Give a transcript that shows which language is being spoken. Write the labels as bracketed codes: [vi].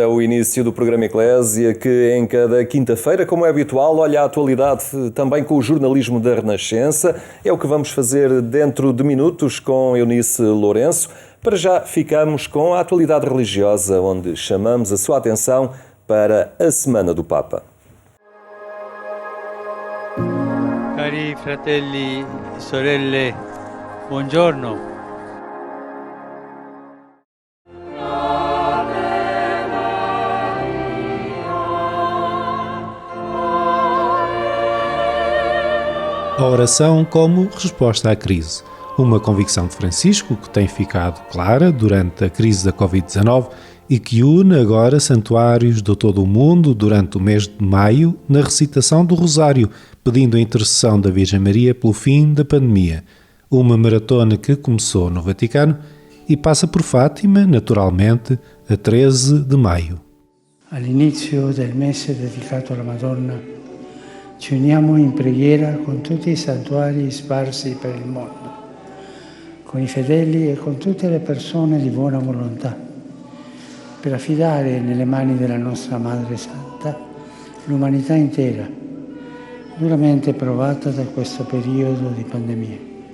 [pt] É o início do programa Eclésia, que em cada quinta-feira, como é habitual, olha a atualidade também com o jornalismo da Renascença. É o que vamos fazer dentro de minutos com Eunice Lourenço. Para já ficamos com a atualidade religiosa, onde chamamos a sua atenção para a Semana do Papa. [it] Cari fratelli e sorelle, buongiorno. [pt] A oração como resposta à crise. Uma convicção de Francisco que tem ficado clara durante a crise da Covid-19 e que une agora santuários de todo o mundo durante o mês de maio na recitação do Rosário, pedindo a intercessão da Virgem Maria pelo fim da pandemia. Uma maratona que começou no Vaticano e passa por Fátima, naturalmente, a 13 de maio. [it] All'inizio del mese dedicato alla Madonna ci uniamo in preghiera con tutti i santuari sparsi per il mondo, con i fedeli e con tutte le persone di buona volontà, per affidare nelle mani della nostra Madre Santa l'umanità intera, duramente provata da questo periodo di pandemia.